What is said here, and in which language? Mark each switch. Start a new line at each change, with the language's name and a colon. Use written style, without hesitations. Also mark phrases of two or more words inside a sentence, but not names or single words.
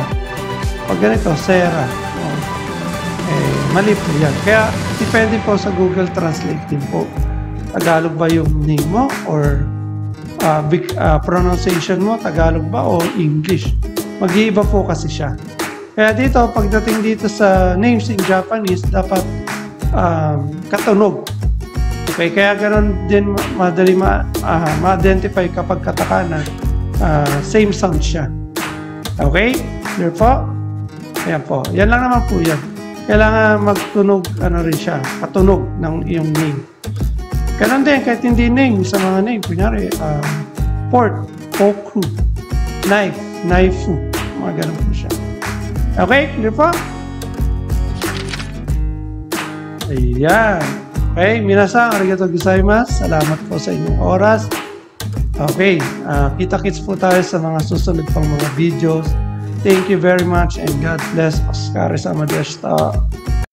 Filipino: Pag ganito, Sarah. Mali po yan. Kaya, depende po sa Google Translate din po. Tagalog ba yung name mo? Or pronunciation mo, Tagalog ba? O English? Mag-iiba po kasi siya. Kaya dito, pagdating dito sa
English: names in Japanese,
Filipino: dapat katunog. Okay, kaya ganun din madali ma-identify kapag katakana,
English: same sound
Filipino: siya. Okay? Clear po? Ayan po. Yan lang naman po yan. Kailangan magtunog, ano rin siya, katunog ng iyong name. Ganun din, kahit hindi name, sa mga name, kunyari, fork, koku, knife, knifeu, mga ganun po siya. Okay? Clear po? Ayan.
Japanese: Okay, 皆さん、ありがとうございます.
Filipino: Salamat po sa inyong oras. Okay, kita-kits po tayo sa mga susunod pang mga videos.
English: Thank you very much and God bless.
Japanese: お疲れ様でした.